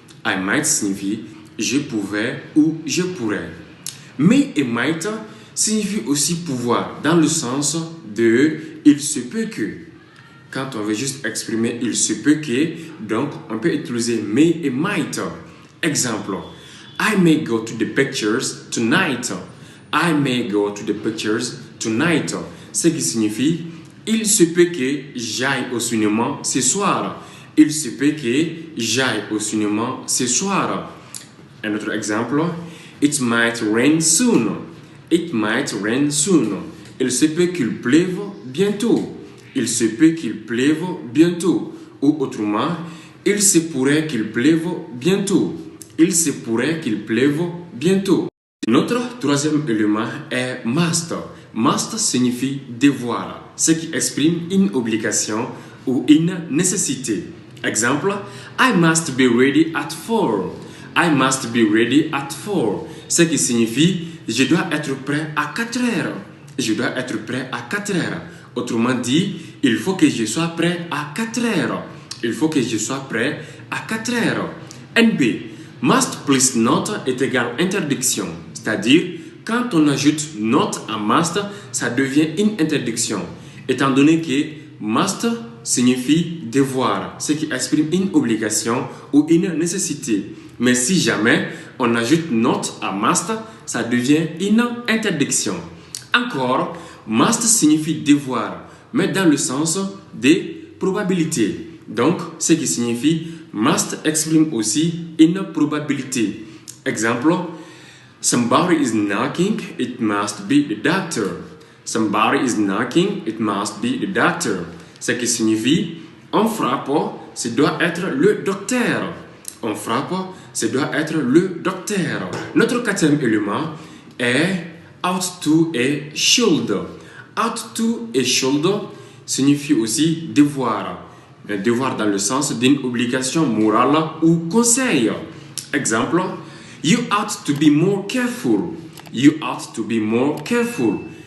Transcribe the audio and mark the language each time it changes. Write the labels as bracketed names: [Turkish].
[English] I might [French] signifie je pouvais ou je pourrais. May et might signifie aussi pouvoir dans le sens de il se peut que. Quand on veut juste exprimer il se peut que, donc on peut utiliser may et might. [English] Exemple, I may go to the pictures tonight. I may go to the pictures tonight. [French] Ce qui signifie il se peut que j'aille au cinéma ce soir. Il se peut que j'aille au cinéma ce soir. Un autre exemple, [English] it might rain soon. It might rain soon. [French] Il se peut qu'il pleuve bientôt. Il se peut qu'il pleuve bientôt. Ou autrement, il se pourrait qu'il pleuve bientôt. Il se pourrait qu'il pleuve bientôt. Notre troisième élément est must. Must signifie devoir, ce qui exprime une obligation ou une nécessité. [English] Exemple, I must be ready at 4. I must be ready at 4. [French] Ce qui signifie je dois être prêt à 4 heures. Je dois être prêt à 4 heures. Autrement dit, il faut que je sois prêt à 4 heures. Il faut que je sois prêt à 4 heures. NB. Must plus not est égal interdiction. C'est-à-dire, quand on ajoute not à must, ça devient une interdiction. Étant donné que must signifie devoir, ce qui exprime une obligation ou une nécessité. Mais si jamais on ajoute not à must, ça devient une interdiction. Encore, must signifie devoir, mais dans le sens des probabilités. Donc, ce qui signifie must exprime aussi une probabilité. [English] Exemple, somebody is knocking, it must be the doctor. Somebody is knocking, it must be the doctor. [French] Ce qui signifie on frappe, ce doit être le docteur. On frappe, ce doit être le docteur. Notre quatrième élément est ought to et should. Ought to et should signifie aussi devoir. Devoir dans le sens d'une obligation morale ou conseil. [English] Exemple, you ought to be more careful. You ought to be more careful.